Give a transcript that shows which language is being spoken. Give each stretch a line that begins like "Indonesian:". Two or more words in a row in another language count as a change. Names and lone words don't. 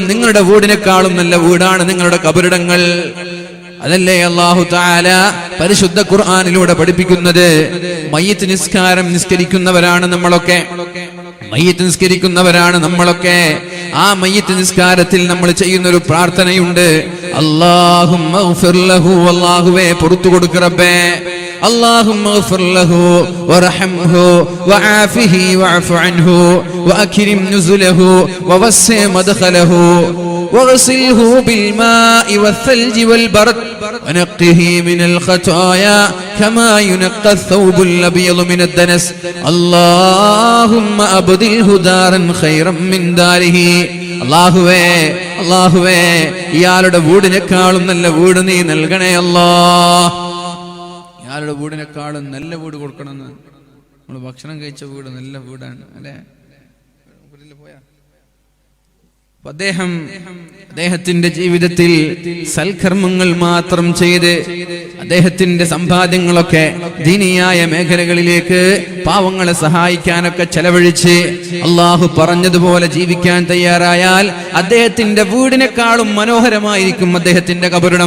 Malayalam: നിങ്ങളുടെ വീടിനേക്കാളും നല്ല വീടാണ് നിങ്ങളുടെ ഖബറിടങ്ങൾ. അതല്ലേ
Arabic: الله تعالى
Malayalam: പരിശുദ്ധ ഖുർആനിലൂടെ പഠിപ്പിക്കുന്നത്? മയ്യിത്ത് നിസ്കാരം നിസ്കരിക്കുന്നവരാണ് നമ്മളൊക്കെ. മയ്യിത്ത് നിസ്കരിക്കുന്നവരാണ് നമ്മളൊക്കെ. ആ മയ്യിത്ത് നിസ്കാരത്തിൽ നമ്മൾ ചെയ്യുന്നൊരു പ്രാർത്ഥനയുണ്ട്.
Arabic: اللهم اغفر له,
Malayalam: അല്ലാഹുവേ പുറത്തു കൊടുക്ക് റബ്ബേ.
Arabic: اللهم اغفر له وارحمه وعافه واعف عنه واكرم نزله ووسع مدخله واغسله بالماء والثلج والبرد ونقه من الخطايا كما ينقى الثوب الابيض من الدنس اللهم ابدله دارا خيرا من داره.
Malayalam: അല്ലാഹുവേ ഇയാളുടെ വീടിനേക്കാളും നല്ല വീട് നീ നൽകണേ അല്ലാഹ്. ഇയാളുടെ വീടിനേക്കാളും നല്ല വീട് കൊടുക്കണമെന്ന്. നമ്മൾ ഭക്ഷണം കഴിച്ച വീട് നല്ല വീടാണ് അല്ലേ? അദ്ദേഹത്തിന്റെ ജീവിതത്തിൽ സൽക്കർമ്മങ്ങൾ മാത്രം ചെയ്ത് അദ്ദേഹത്തിന്റെ സമ്പാദ്യങ്ങളൊക്കെ ദീനിയായ മേഖലകളിലേക്ക് പാവങ്ങളെ സഹായിക്കാനൊക്കെ ചെലവഴിച്ച് അള്ളാഹു പറഞ്ഞതുപോലെ ജീവിക്കാൻ തയ്യാറായാൽ അദ്ദേഹത്തിന്റെ വീടിനേക്കാളും മനോഹരമായിരിക്കും അദ്ദേഹത്തിന്റെ ഖബറിടം.